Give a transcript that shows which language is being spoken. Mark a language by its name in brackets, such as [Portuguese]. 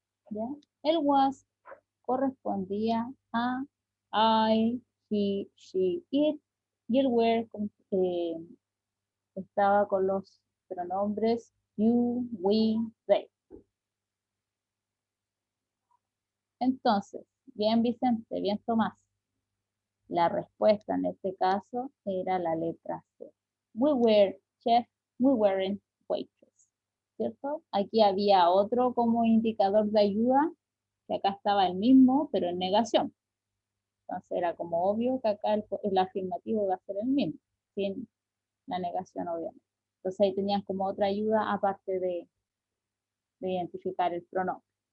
[Spanish] ¿Ya? El was correspondía a I, he, she, it, y el were estaba con los pronombres you, we, they. Entonces, bien Vicente, bien Tomás, la respuesta en este caso era la letra C. [English] We were chef, we weren't waitress, [Spanish] ¿cierto? Aquí había otro como indicador de ayuda, que acá estaba el mismo, pero en negación. Entonces era como obvio que acá el afirmativo va a ser el mismo, sin la negación obviamente. Entonces ahí tenían como otra ayuda aparte de identificar el pronombre.